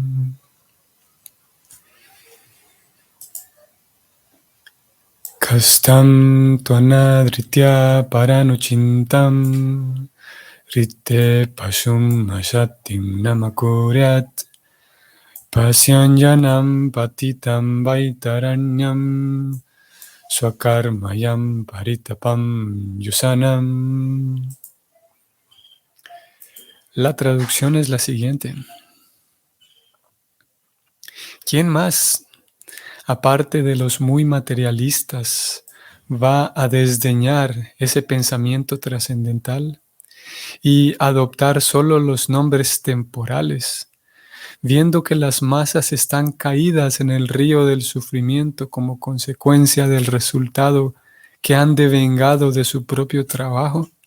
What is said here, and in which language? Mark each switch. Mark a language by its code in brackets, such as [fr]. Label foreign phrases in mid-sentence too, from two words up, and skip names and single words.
[sa] कस्तं त्वनादृत्य परानुचिन्तां ऋते पशूं असतीं नाम कुर्यात् पश्यञ्जनं पतितं वैतरण्यां स्वकर्मजान् परितापान् जुषाणम्. [es] La traducción es la siguiente. ¿Quién más, aparte de los muy materialistas, va a desdeñar ese pensamiento trascendental y adoptar solo los nombres temporales, viendo que las masas están caídas en el río del sufrimiento como consecuencia del resultado que han devengado de su propio trabajo?